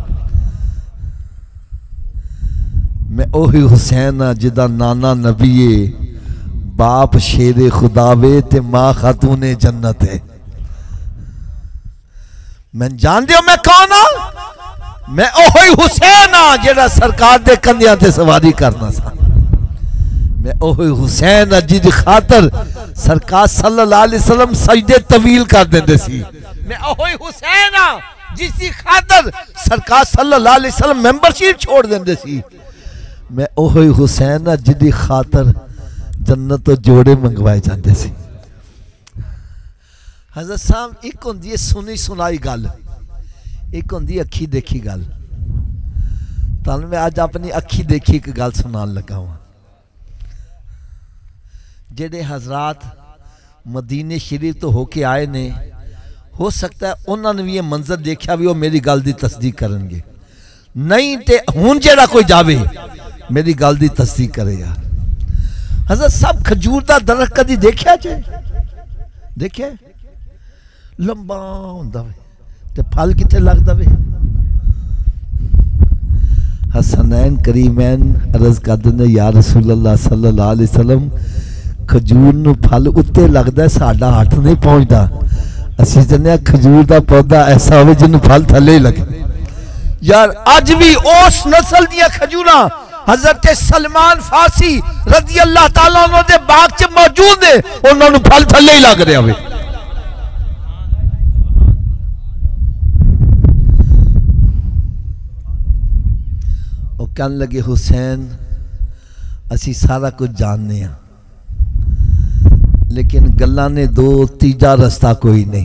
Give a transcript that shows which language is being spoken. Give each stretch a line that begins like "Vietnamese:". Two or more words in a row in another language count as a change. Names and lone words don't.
Punjabi: میں اوہی حسین ہاں جدا نانا نبی ہے، باپ شیرِ خدا وے تے ماں خاتونِ جنت ہے. میں جان دیو میں کون ہاں? میں اوہی حسین ہاں جیہڑا سرکار دے کندھیاں تے سواری کرنا سا. میں اوہی حسین ہاں جدی خاطر سرکار
Arabic: صلى الله عليه وسلم
Punjabi: سجدے طویل کر دیندے سی. میں اوہی حسین ہاں جس کی خاطر سرکار
Arabic: صلى الله عليه وسلم
Punjabi: ممبرشپ چھوڑ دیندے سی. میں اوہی حسین ہاں جدی خاطر جنت تو جوڑے منگوائے جاتے سی. حضرت صاحب اک ہوندی ہے سنی سنائی گل، اک ہوندی اکھی دیکھی گل. تہانوں میں اج اپنی اکھی دیکھی اک گل سنان لگا وا. جیہڑے حضرات مدینے شریف تو ہوکے آئے نے، ہو سکتا ہے انہوں نے بھی یہ منظر دیکھا بھی وہ میری گل کی تصدیق کریں گے، نہیں تو ہن جیہڑا کوئی جاوے میری گل کی تصدیق کرے. یار حضرت صاحب کھجور کا درخت کدی دیکھا جے? دیکھیا لمبا ہوندا وے تے پھل کتھے لگدا وے? حسنین کریمین عرض کر دیں گے
Arabic: يا رسول الله صلى الله عليه وسلم
Punjabi: کھجور نوں پھل اتے لگدا، ساڈا ہتھ نہیں پہنچدا. اسیں چاہتے کھجور کا پودا ایسا ہو جنہوں پھل تھلے لگے. یار اج بھی اس نسل دیاں کھجوراں حضرت سلمان فارسی
Arabic: رضي الله تعالى عنه
Punjabi: دے باغ چ موجود ہے، انہوں نے پھل تھلے ہی لگ رہا وے. کہن لگے حسین اسی سارا کچھ جاننے ہیں، لیکن گلاں نے دو، تیجا راستہ کوئی نہیں.